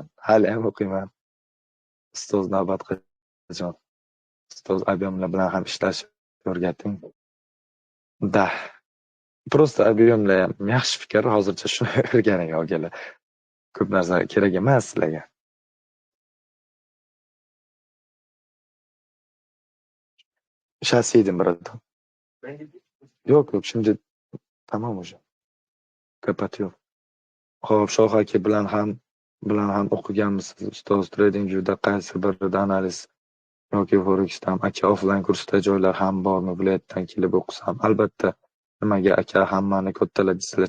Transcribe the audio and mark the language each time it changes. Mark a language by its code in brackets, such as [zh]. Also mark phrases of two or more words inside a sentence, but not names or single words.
[uz] Hali ham o'qiyman. Ustoz navbat qachon? Ustoz объемlar bilan ham ishlash o'rgating. Da. Prosta объемlar ham yaxshi fikr, hozircha shuni o'rganing okalar. Ko'p narsa kerak emas sizlarga. [ru] Сейчас едем, братан. [tr] Yo'q, şimdi tamam уже. Kapatıyor. [uz] Xo'p, Shoh aka bilan ham o'qiganmisiz? Ustoz TradingView'da qaysi birida analiz yoki Forex'dan aka offline kursda joylar ham bormi? Viloyatdan kelib o'qisam, albatta. Nimaga aka hammani kattalar deysizlar?